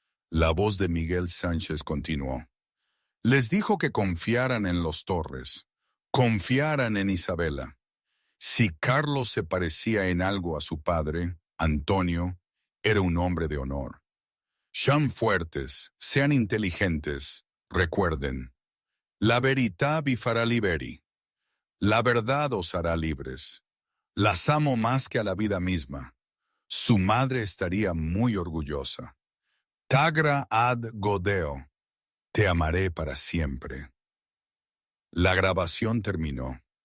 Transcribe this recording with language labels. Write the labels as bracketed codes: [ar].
[es] La voz de Miguel Sánchez continuó. Les dijo que confiaran en los Torres, confiaran en Isabela. Si Carlos se parecía en algo a su padre, Antonio, era un hombre de honor. Sean fuertes, sean inteligentes, recuerden. [it] La verità vi farà liberi. [es] La verdad os hará libres. Las amo más que a la vida misma. Su madre estaría muy orgullosa. Tagra ad godeo. Te amaré para siempre. La grabación terminó.